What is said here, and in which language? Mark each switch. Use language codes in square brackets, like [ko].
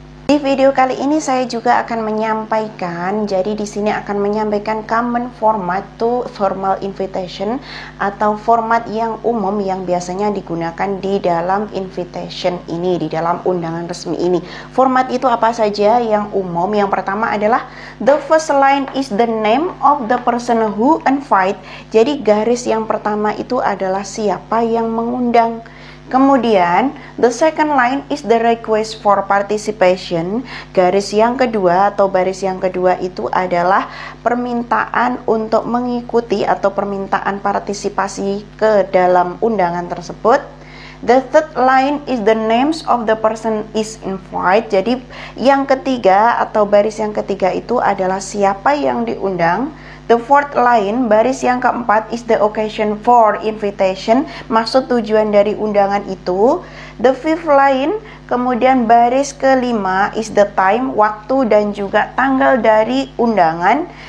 [id] Di video kali ini saya juga akan menyampaikan, jadi di sini akan menyampaikan [en] common format to formal invitation [id] atau format yang umum yang biasanya digunakan di dalam invitation ini, di dalam undangan resmi ini. Format itu apa saja yang umum? Yang pertama adalah [en] the first line is the name of the person who invite. [id] Jadi garis yang pertama itu adalah siapa yang mengundang. Kemudian, [en] the second line is the request for participation. [id] Garis yang kedua atau baris yang kedua itu adalah permintaan untuk mengikuti atau permintaan partisipasi ke dalam undangan tersebut. [en] The third line is the names of the person is invited. [id] Jadi, yang ketiga atau baris yang ketiga itu adalah siapa yang diundang. [en] The fourth line, [id] baris yang keempat, [en] is the occasion for invitation, [id] maksud tujuan dari undangan itu. [en] The fifth line, [id] kemudian baris kelima, [en] is the time, [id] waktu dan juga tanggal dari undangan.